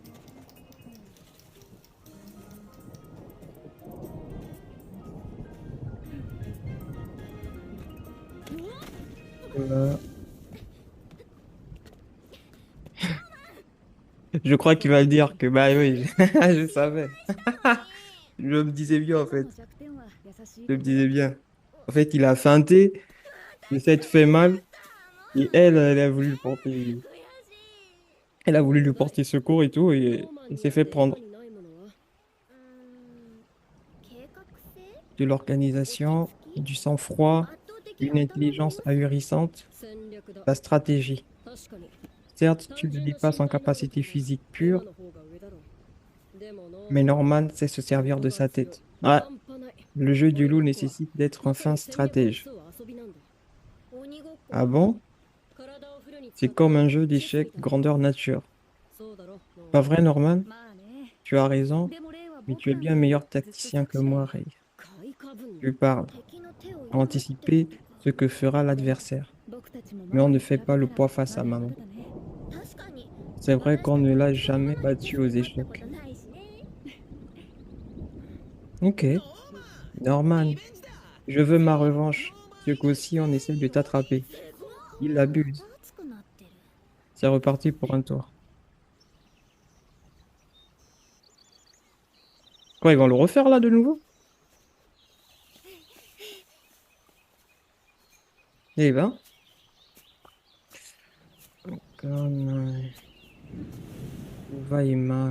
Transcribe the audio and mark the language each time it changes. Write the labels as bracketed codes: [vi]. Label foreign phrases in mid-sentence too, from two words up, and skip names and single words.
[fr] Voilà. Je crois qu'il va le dire que bah oui, je savais. Je me disais bien en fait. [ja] 弱点は優しい [fr] Je me disais bien. En fait, il a feinté, il s'est fait mal, et elle a voulu elle a voulu lui porter secours et tout, et il s'est fait prendre. [ja] うーん計画性 [fr] De l'organisation, du sang-froid, [ja] 圧倒的 [fr] une intelligence ahurissante, la stratégie. Certes, tu ne dis pas sans capacité physique pure, mais Norman sait se servir de sa tête. Ouais, le jeu du loup nécessite d'être un fin stratège. [ja] 鬼ごっこ [fr] Ah bon? C'est comme un jeu d'échecs grandeur nature. [ja] そうだろノー [fr] Pas [ja] マン [fr] vrai, Norman? [ja] まあね。 [fr] Tu as raison, [ja] でもレイは [fr] mais [ja] 僕 [fr] tu es [ja] らの [fr] bien [ja] こと [fr] meilleur [ja] ずっとそ [fr] tacticien [ja] っ [fr] que [ja] ちで [fr] moi, Ray. [ja] 買いかぶんな [fr] Tu parles, [ja] 敵の手を読むって [fr] anticiper [ja] ことか。 [fr] ce que fera l'adversaire. [ja] 僕たちも [fr] Mais on [ja] ママ [fr] ne [ja] に [fr] fait [ja] 比べ [fr] pas [ja] た [fr] le [ja] ら [fr] poids face [ja] ま [fr] à [ja] だま [fr] maman. [ja] だだね。確かに [fr] C'est vrai [ja] 私 [fr] qu'on [ja] た [fr] ne [ja] ち [fr] l'a [ja] 今ま [fr] jamais [ja] で一 [fr] battu [ja] 緒 [fr] aux [ja] になったこ [fr] échecs. [ja] とないしね。 [fr] Ok, [ja] ノーマンリ [fr] Norman, [ja] ベンジだ [fr] je veux ma revanche. Ce coup-ci, on essaie de t'attraper. Il abuse. [ja] 熱くなってる。 [fr] C'est reparti pour un tour. Quoi, ils vont le refaire là de nouveau? Eh ben. Comme, où va Emma?